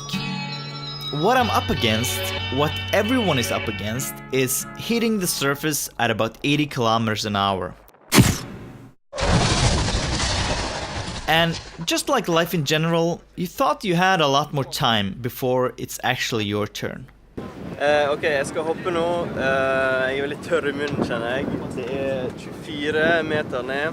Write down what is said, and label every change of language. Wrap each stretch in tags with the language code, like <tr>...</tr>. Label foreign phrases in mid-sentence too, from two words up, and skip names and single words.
<en>What I'm up against, what everyone is up against, is hitting the surface at about 80 kilometers an hour. And just like life in general, you thought you had a lot more time before it's actually your turn.</en> <no>Ok, jeg skal hoppe nå. Jeg er litt tørr i munnen, kjenner jeg. Det er 24 meter ned.</no>